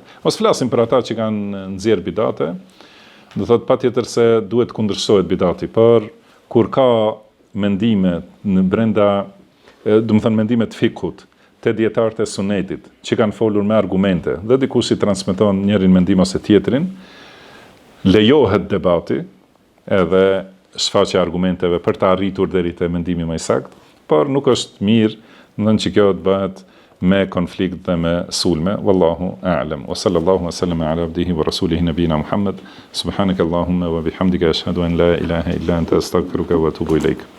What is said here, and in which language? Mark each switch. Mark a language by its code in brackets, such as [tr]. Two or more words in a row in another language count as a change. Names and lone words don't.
[sq] Mos flasim për ata që kanë nxjerr bidate, do thotë patjetër se duhet kundërshtohet bidati, por kur ka mendime në brenda, do të thënë mendime të fikut, te dietarët e sunetit, që kanë folur me argumente, dhe dikush i transmeton njërin mendim ose tjetrin, lejohet debati, edhe shfaqja argumenteve për të arritur deri te mendimi më i saktë, por nuk është mirë, ndonëse që kjo të bëhet me konflikt dhe me sulme. [ar] والله أعلم. وصلى الله وسلم على عبده ورسوله نبينا محمد. سبحانك اللهم وبحمدك أشهد أن لا إله إلا أنت أستغفرك وأتوب إليك.